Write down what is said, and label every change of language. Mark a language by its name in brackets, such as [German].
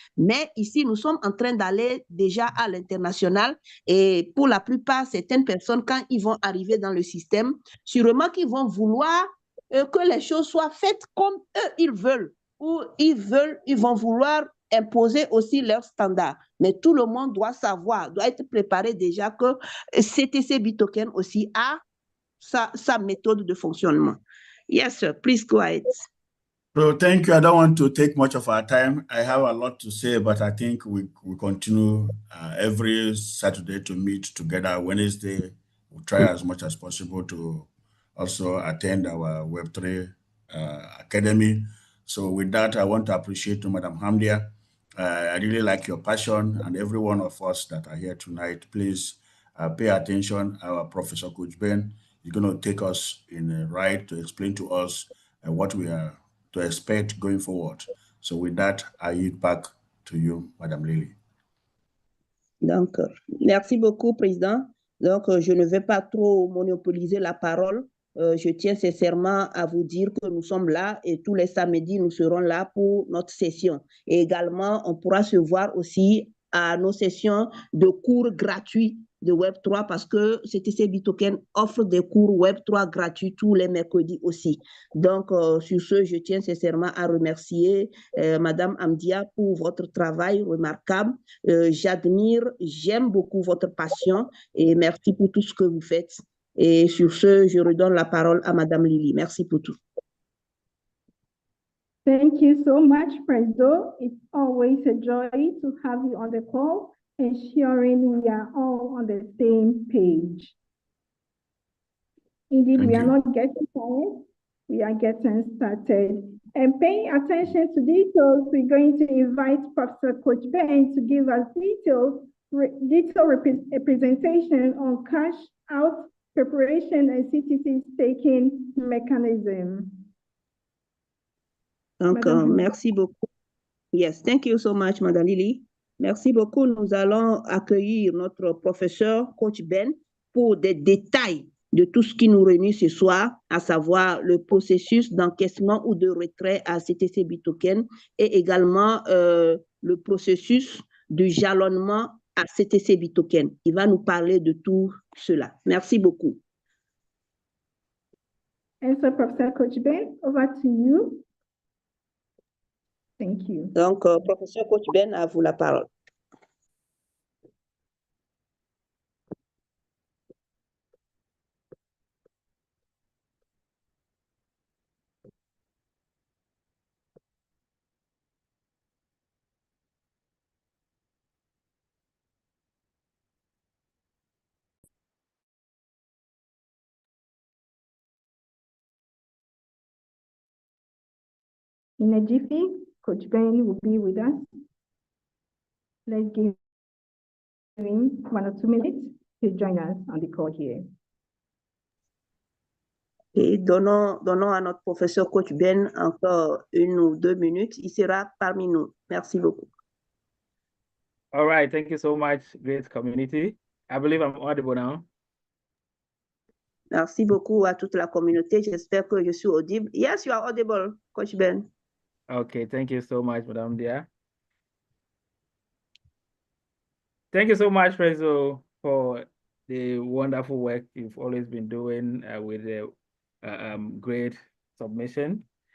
[French] Mais ici, nous sommes en train d'aller déjà à l'international et pour la plupart, certaines personnes, quand ils vont arriver dans le système, sûrement qu'ils vont vouloir que les choses soient faites comme eux, ils veulent, ou ils vont vouloir imposer aussi leurs standards. Mais tout le monde doit savoir, doit être préparé déjà que CTC Bitoken aussi a sa méthode de fonctionnement. [English] Yes, sir. Please go ahead. So thank you. I don't want to take much of our time. I have a lot to say, but I think we continue every Saturday to meet together. Wednesday, we'll try as much as possible to also attend our Web3 Academy. So with that, I want to appreciate you, Madam Hamdia. I really like your passion, and every one of us that are here tonight, please pay attention. Our Professor Coach Ben is going to take us in a ride to explain to us what we are to expect going forward. So with that, I yield back to you, Madame Lily. [French] Donc, merci beaucoup, Président. Donc, je ne vais pas trop monopoliser la parole. Je tiens sincèrement à vous dire que nous sommes là et tous les samedis, nous serons là pour notre session. Et également, on pourra se voir aussi à nos sessions de cours gratuits de Web3 parce que CTC Bitoken offre des cours Web3 gratuits tous les mercredis aussi. Donc, sur ce, je tiens sincèrement à remercier Madame Hamdia pour votre travail remarquable. J'admire, j'aime beaucoup votre passion et merci pour tout ce que vous faites. Et sur ce, je redonne la parole à Madame Lily. Merci pour tout. [English] Thank you so much, President. It's always a joy to have you on the call, ensuring we are all on the same page. Indeed, we are not getting tired. We are getting started. And paying attention to details, we're going to invite Professor Coach Ben to give us detailed representation on cash out preparation and CTC staking mechanism. [French] Donc, merci beaucoup. [English] Yes, thank you so much, Madame Lily. [French] Merci beaucoup. Nous allons accueillir notre professeur, Coach Ben, pour des détails de tout ce qui nous réunit ce soir, à savoir le processus d'encaissement ou de retrait à CTC Bitoken et également le processus de jalonnement à CTC Bitoken. Il va nous parler de tout cela. Merci beaucoup. [English] And so, Professor Coach Ben, over to you. Thank you. [French] Donc, professeur Coach Ben, à vous la parole. [English] In a jiffy, Coach Ben will be with us. Let's give him 1 or 2 minutes to join us on the call here. [French] Et donnons à notre professeur Coach Ben encore 1 ou 2 minutes. Il sera parmi nous. Merci beaucoup. [English] All right, thank you so much, great community. I believe I'm audible now. [French] Merci beaucoup à toute la communauté. J'espère que je suis audible. [English] Yes, you are audible, Coach Ben. Okay, thank you so much, Madam Dia. Thank you so much, Prezo, for the wonderful work you've always been doing with the great submission.